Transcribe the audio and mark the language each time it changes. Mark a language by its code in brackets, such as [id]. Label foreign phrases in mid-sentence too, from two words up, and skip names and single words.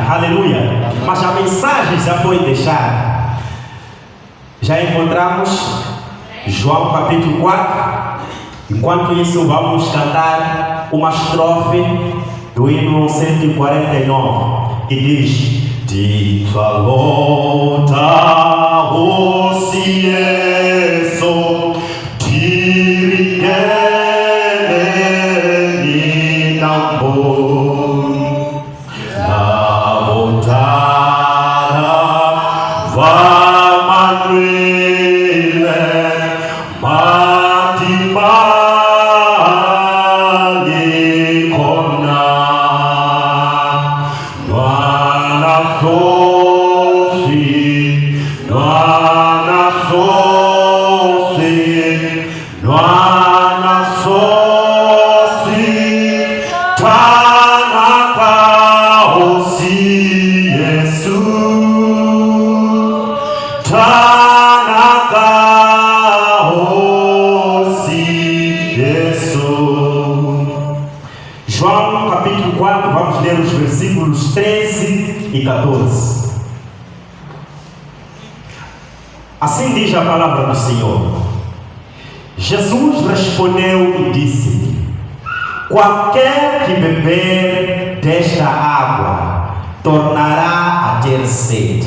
[pt] Aleluia! Mas a mensagem já foi deixada. Já encontramos João capítulo 4. Enquanto isso, vamos cantar uma estrofe do hino 149, que diz: Di volta o cieso, di richiede non buon, la voltara va Manuele, mati mali conna, nuana sosi, nuana sosi, tanaka osi Yesu, tanaka osi Yesu. João capítulo 4, vamos ler os versículos 13 e 14. Assim diz a palavra do Senhor. Jesus respondeu e disse: qualquer que beber desta água tornará a ter sede.